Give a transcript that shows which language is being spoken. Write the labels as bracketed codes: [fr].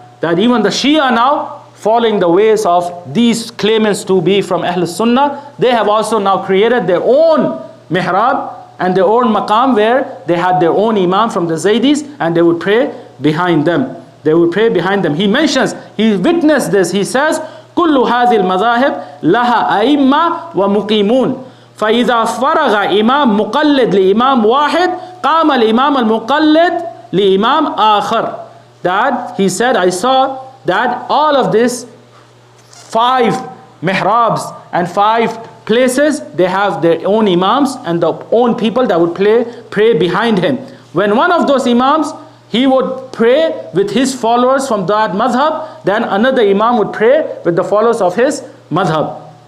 [en] That even the Shia now, following the ways of these claimants to be from Ahl-Sunnah, they have also now created their own mihrab and their own maqam, where they had their own imam from the Zaydis and they would pray behind them. He mentions, he witnessed this. He says, [ar] كل هذه المذاهب لها أئمة ومقيمون فإذا فرغ إمام مقلد لإمام واحد قام الإمام المقلد لإمام آخر. [en] That he said, I saw that all of this 5 mihrabs and 5 places, they have their own imams and their own people that would pray behind him. When one of those imams, he would pray with his followers from that madhab, then another imam would pray with the followers of his madhab.